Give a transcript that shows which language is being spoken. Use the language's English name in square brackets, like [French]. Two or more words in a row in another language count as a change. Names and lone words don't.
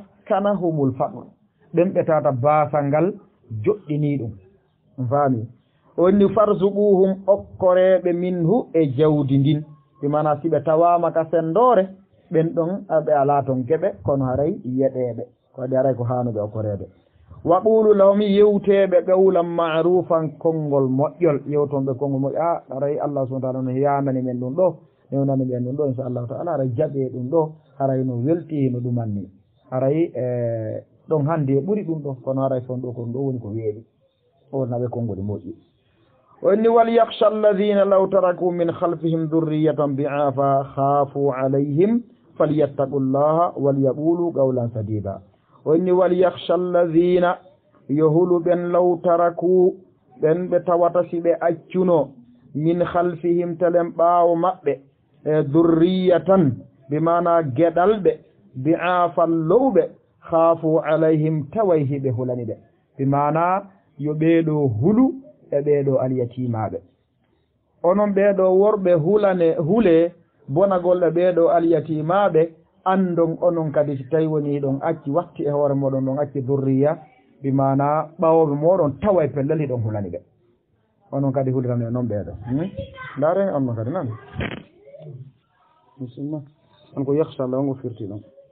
[Fula] askanahumul faɗol ɓen ɓe tata basal ngal joɗɗini ɗum faami wonni farzuquhum okkoreɓe minhu e jawdi ndin bimana siɓe tawama ka sendore ɓen ɗon ɓe ala ton keɓe kono haray yeɗeɓe ko waɗi haray ko hanuɓe okkoreɓe [Arabic] وقولوا لهم [Fula] yewteɓe [Arabic] قولا معروفا [Fula] konngol moƴƴol yewtonɓe konngol moƴƴol a haray Allah [Arabic] سبحانه وتعالى [Fula] no yandani men ɗum ɗo newnani men ɗum ɗo [Arabic] إن شاء الله تعالى [Fula] haray jaɓe ɗum ɗo haray no welti no ɗumanni haray ɗon hande ɓuuri ɗum ɗo kono haray son ɗo ko ɗum ɗo woni ko weeɗi o naɓe konngol moƴƴi wonni [Arabic] وليخش الذين لو تركوا من خلفهم ذرية ضعافا خافوا عليهم فليتقوا الله وليقولوا قولا سديدا [Fula] wonni [Arabic] وليخش الذين [Fula] yohulu ɓen [Arabic] لو تركوا [Fula] ɓen ɓe tawata si ɓe accuno [Arabic] من خلفهم [Fula] telen ɓaawo maɓɓe e dhurriyatan bimana geɗalɓe bi'afan lowɓe [Arabic] خافوا عليهم [Fula] taway hiɓe hulani ɓe bimana yo ɓeeɗo hulu e ɓeeɗo alyatimaɓe onon ɓeeɗo worɓe hule bonagol e ɓeeɗo alyatimaɓe andon onon kadi si tawi woni ɗon acci watti e hoore moɗon ɗon acci durriya bimana ɓawoɓe moɗon tawa e pellel hiɗon hulani ɓe onon kadi huliran e noon ɓeeɗo ndaren onnon kadi nan bisimilla on ko [Arabic] يخش الله [Fula] ongo firti ɗon